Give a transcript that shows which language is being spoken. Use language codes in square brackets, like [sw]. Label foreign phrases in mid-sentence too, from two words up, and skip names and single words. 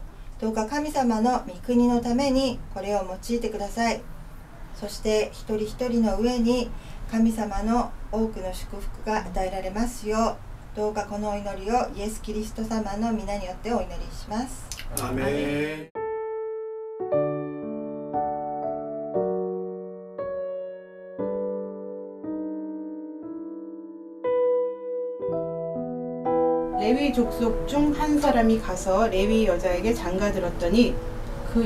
[ja] どうか神様の御国のためにこれを用いてください。そして一人一人の上に神様の多くの祝福が与えられますよう、どうかこのお祈りをイエス・キリスト様の皆によってお祈りします。アーメン。 [ko] 레위 족속 중 한 사람이 가서 레위 여자에게 장가들었더니 그